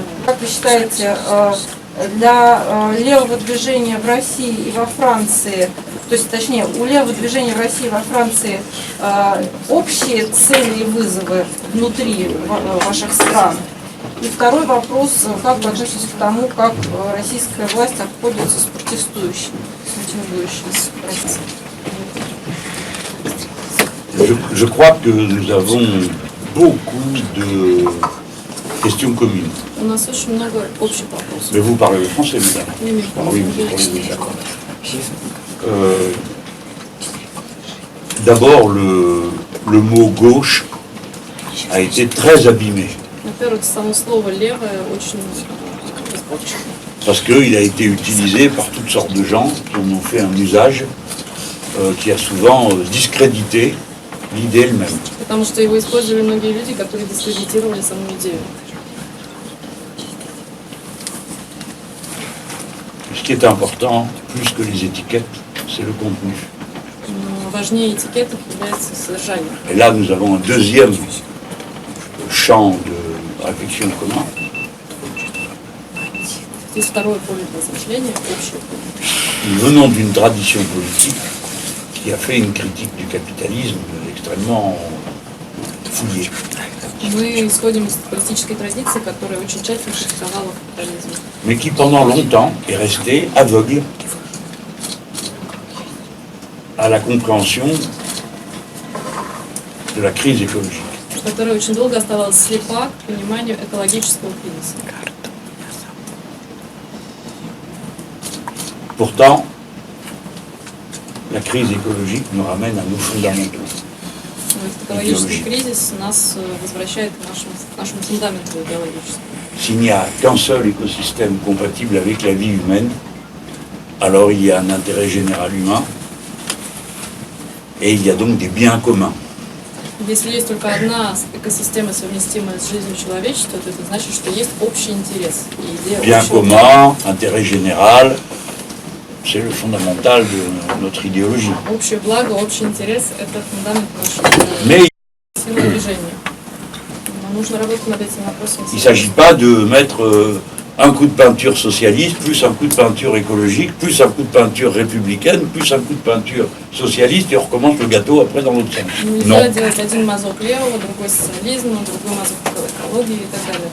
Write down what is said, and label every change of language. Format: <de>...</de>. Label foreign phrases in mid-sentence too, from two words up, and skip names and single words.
<ru>Как вы считаете, для левого движения в России и во Франции, то есть, точнее, у левого движения в России и во Франции общие цели и вызовы внутри ваших стран? И второй вопрос, как вы относитесь к тому, как российская власть обходится с протестующими, с митингующими в России?</ru> <fr>Je crois que nous avons beaucoup de questions communes.</fr> <ru>У нас очень много общих вопросов.</ru> <fr>Mais vous parlez le français, madame. Oui, Oui, oui, d'accord. D'abord, le mot gauche a été très abîmé.</fr> <ru>Во-первых, само слово «левое» очень испорчено.</ru> <fr>parce qu'il a été utilisé par toutes sortes de gens qui en ont fait un usage qui a souvent discrédité l'idée elle-même.</fr> <ru>Потому что его использовали многие люди, которые дискредитировали саму идею.</ru> <fr>Ce qui est important, plus que les étiquettes, c'est le contenu.</fr> <ru>Но важнее этикеток является содержание.</ru> <fr>Et là, nous avons un deuxième champ de réflexion commun.</fr> <ru>Здесь второе поле для размышления, общее поле.</ru> <fr>Nous venons d'une tradition politique qui a fait une critique du capitalisme extrêmement fouillée.</fr> <ru>Мы исходим из политической традиции, которая очень тщательно критиковала капитализм.</ru> <fr>Mais qui pendant longtemps est resté aveugle à la compréhension de la crise écologique.</fr> <ru>Которая очень долго оставалась слепа к пониманию экологического кризиса.</ru> <fr>Pourtant, la crise écologique nous ramène à nos fondamentaux.</fr> <ru>Этот экологический кризис нас возвращает к нашему фундаменту идеологическому.</ru> <fr>S'il n'y a qu'un seul écosystème compatible avec la vie humaine, alors il y a un intérêt général humain et il y a donc des biens communs.</fr> <ru>Если есть только одна экосистема, совместимая с жизнью человечества, то это значит, что есть общий интерес. И идея</ru> <fr>Bien</fr> <ru>общего</ru> <fr>commun, intérêt général, c'est le fondamental de notre idéologie.</fr> <ru>Общее благо, общий интерес – это фундамент нашего</ru> <fr>Mais</fr> <ru>силы движения. Но нужно работать над этим вопросом.</ru> <fr>il ne s'agit pas de mettre un coup de peinture socialiste, plus un coup de peinture écologique, plus un coup de peinture républicaine, plus un coup de peinture socialiste, et on recommence le gâteau après dans l'autre sens. Non.</fr> <ru>Нельзя делать один мазок левого, другой социализм, другой мазок экологии и так далее.</ru>